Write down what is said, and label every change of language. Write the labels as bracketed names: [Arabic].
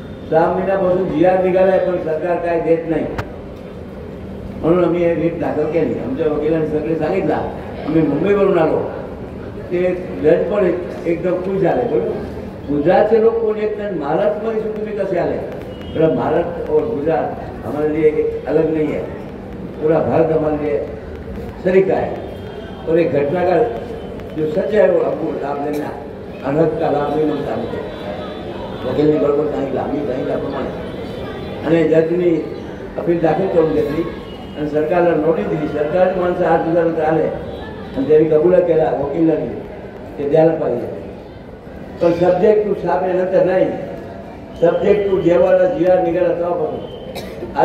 [Marathi] 6 महिन्यापासून GR निघाला आहे, पण सरकार काय देत नाही, म्हणून आम्ही हे रीट दाखल केली। आमच्या वकिलांनी सगळे सांगितलं, आम्ही मुंबईवरून आलो, ते जज पण एकदम खुश झाले। बरोबर, गुजरातचे लोक कोण येत नाही, महाराष्ट्रामध्ये तुम्ही कसे आले? [Hindi] तर महाराष्ट्र और गुजरात हमारे लिए एक अलग नहीं है, पूरा भारत हमारे लिए शरीक है। और एक घटना का जो सच है वो आपको लाभ लेना, अनहद का लाभ नहीं मिलता। [Marathi] वकीलने बरोबर सांगितलं, आम्ही सांगितल्याप्रमाणे, आणि जजनी अपील दाखल करून घेतली आणि सरकारला नोटीस दिली। सरकारची माणसं 8 दिवसानंतर आले आणि त्यांनी कबूल केला वकिलांनी ते द्यायला पाहिजे, पण सब्जेक्ट टू 6 महिन्यानंतर नाही, सब्जेक्ट टू जेव्हा GR निघाला तेव्हापासून।